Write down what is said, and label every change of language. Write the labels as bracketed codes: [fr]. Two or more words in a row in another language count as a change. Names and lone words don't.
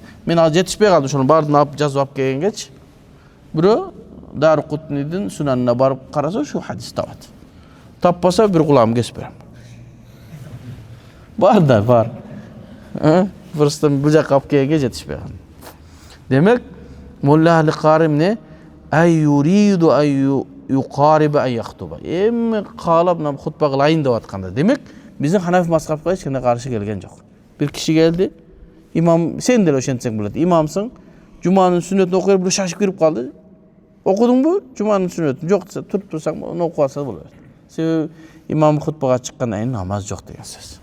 [ky] Мен ал жетишпей калды, ошону баардын алып жазып алып келгенчи. Бирөө Дариқутнийдин сунанына барып караса ушу хадис табат. Таппаса бир кулагым кесип берем. Бар да, бар. Просто бул жакка алып келгенге жетишпей калды. Демек, Мулла Али-Карим не? [ar] أي يريد أي يقارب أي يخطب. [ky] Эми каалап мына хутба кылайын деп атканда. Демек, биздин ханафи мазхабка эч кандай каршы келген жок. Бир киши келди. Имам, сен деле ошентсең болот. Имамсың, жуманын сүннөтүн окуп бир шашып кирип калды. Окудуңбу? Жуманын сүннөтүн жок десе, туруп турсаң, аны окуп алса болот. Себеби имам хутбага чыккандан кийин намаз жок деген сөз.